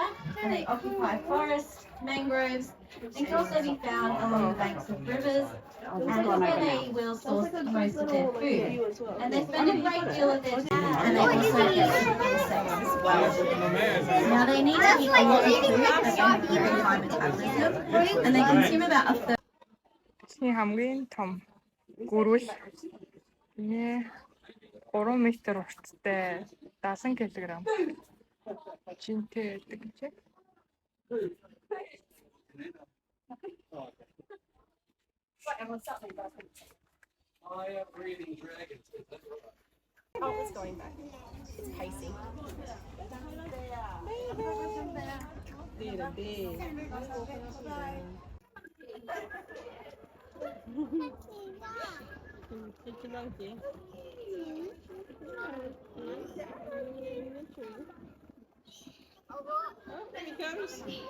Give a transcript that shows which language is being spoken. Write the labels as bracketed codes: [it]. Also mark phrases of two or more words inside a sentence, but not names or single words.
[en] and they occupy forests, mangroves, and can also be found along the banks of rivers, and this is where they will source most of their food. And they spend a great deal of their time, and they also get insects. Now, they need to eat a lot of food as they have very high metabolism, and they consume about a third. [mn] хамгийн том гөрвөл нэ 3 метр урттай 70 кг жинтэй байдаг гэж. [en] Oh, it's going back. It's Casey. There he comes.